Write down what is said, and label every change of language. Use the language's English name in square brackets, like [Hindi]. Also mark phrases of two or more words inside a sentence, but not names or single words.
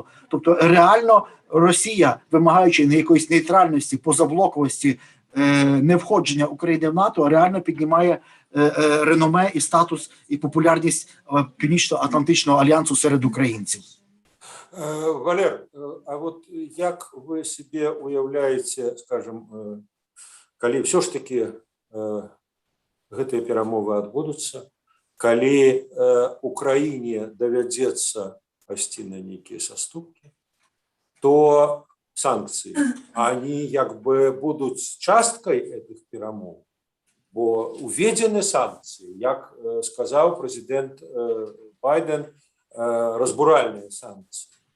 [Ukrainian] Тобто реально Росія, вимагаючи якоїсь нейтральності, позаблоковості, не входження України в НАТО, реально піднімає реноме і статус, і популярність Північно-Атлантичного альянсу серед українців. Валер, а от як ви собі уявляєте, скажімо, коли все ж таки [Belarusian] гэтыя перамовы адбудуцца, калі Украіне давядзецца пайсці на нейкія саступкі, то санкцыі, они як бы будуць часткай этих перамоў, бо уведзены санкцыі, як сказаў прэзідэнт Байден, разбуральныя санкцыі.